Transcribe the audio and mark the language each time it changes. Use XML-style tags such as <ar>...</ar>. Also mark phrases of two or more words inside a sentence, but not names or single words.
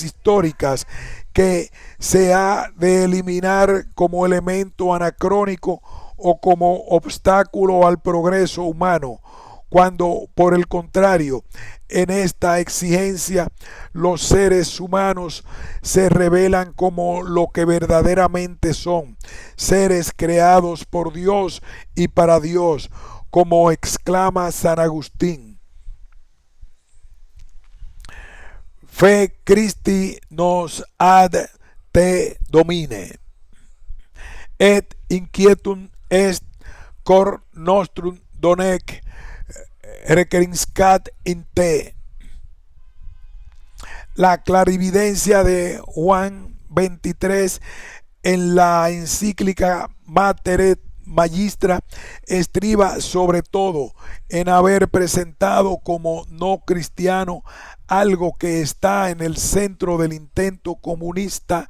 <es>históricas que se ha de eliminar como elemento anacrónico o como obstáculo al progreso humano, cuando por el contrario, en esta exigencia los seres humanos se revelan como lo que verdaderamente son, seres creados por Dios y para Dios, como exclama San Agustín.</es> <la>Fe Christi nos ad te domine, et inquietum est cor nostrum donec requiescat in te.</la> <es>La clarividencia de Juan 23 en la encíclica Mater Magistra estriba sobre todo en haber presentado como no cristiano algo que está en el centro del intento comunista,</es>